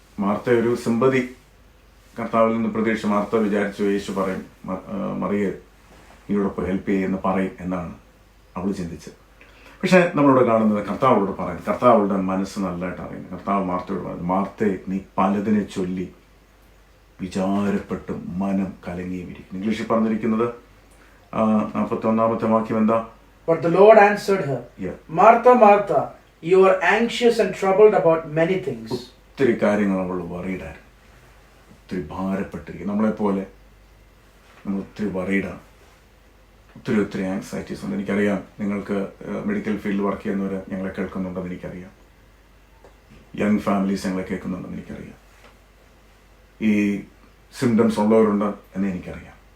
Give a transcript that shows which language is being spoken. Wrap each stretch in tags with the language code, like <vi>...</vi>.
<ml>Martha ഒരു sympathy കർത്താവിൽ നിന്ന് പ്രതീക്ഷ. മാർത്ത വിചാരിച്ചു യേശു പറയും, മറിയ നീയോടൊപ്പം ഹെൽപ്പ് ചെയ്യുമെന്ന് പറയും എന്നാണ് അവൾ ചിന്തിച്ചത്. പക്ഷെ നമ്മളിവിടെ കാണുന്നത് കർത്താവോട് പറയുന്നത്, കർത്താവുടെ മനസ്സ് നല്ലതായിട്ട് അറിയുന്നത്. കർത്താവ് മാർത്തയോട് പറയുന്നത്, മാർത്തേ, നീ പലതിനെ ചൊല്ലി വിചാരപ്പെട്ടും മനം കലങ്ങിയും ഇരിക്കുന്നു. ഇംഗ്ലീഷിൽ പറഞ്ഞിരിക്കുന്നത് 41-ാമത്തെ വാക്യം എന്താ?</ml> <en>But the Lord answered her, Yeah. Martha, Martha, you are anxious and troubled about many things.</en> <ml>ഒത്തിരി കാര്യങ്ങൾ അവൾ വറീഡായിരുന്നു, ഒത്തിരി ഭാരപ്പെട്ടിരിക്കും. നമ്മളെപ്പോലെ നമ്മൾ ഒത്തിരി വറീഡാണ്, ഒത്തിരി ആങ്സൈറ്റീസ് ഉണ്ട്. എനിക്കറിയാം, നിങ്ങൾക്ക് മെഡിക്കൽ ഫീൽഡിൽ വർക്ക് ചെയ്യുന്നവർ ഞങ്ങളെ കേൾക്കുന്നുണ്ടെന്ന് എനിക്കറിയാം. യങ് ഫാമിലീസ് ഞങ്ങളെ കേൾക്കുന്നുണ്ടെന്ന് എനിക്കറിയാം. ഈ സിംറ്റംസ് ഉള്ളവരുണ്ട് എന്ന് എനിക്കറിയാം.</ml>